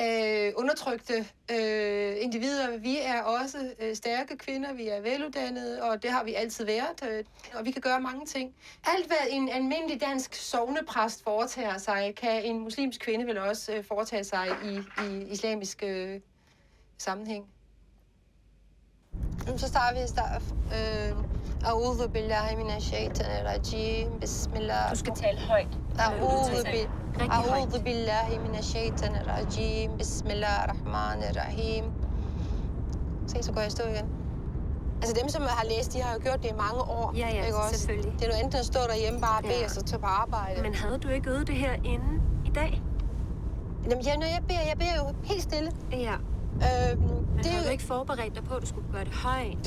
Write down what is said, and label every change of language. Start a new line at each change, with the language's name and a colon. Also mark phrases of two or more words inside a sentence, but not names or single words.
Danish: undertrykte individer. Vi er også stærke kvinder, vi er veluddannede, og det har vi altid været. Og vi kan gøre mange ting. Alt, hvad en almindelig dansk sognepræst foretager sig, kan en muslimsk kvinde vel også foretage sig i islamisk sammenhæng. Så starter vi.
Arabic: أَعُوذُ بِاللَّهِ مِنَ الشَّيْطَانِ الرَّجِيمِ.
Danish: Bismillah. Du skal tale højt.
Arabic: أَعُوذُ بِاللَّهِ مِنَ الشَّيْطَانِ الرَّجِيمِ. بِسْمِ اللَّهِ الرَّحْمَنِ الرَّحِيمِ.
Danish: Se, så går jeg stå igen. Altså dem, som har læst, de har jo gjort det i mange år. Ja, ikke også? Selvfølgelig. Det er noget enten at stå derhjemme bare og bede, og så tage på arbejde. Men havde du ikke øvet det her inden i dag? Jamen, når jeg beder jo helt stille. Ja. Men har du ikke forberedt dig på, at du skulle gøre det højt?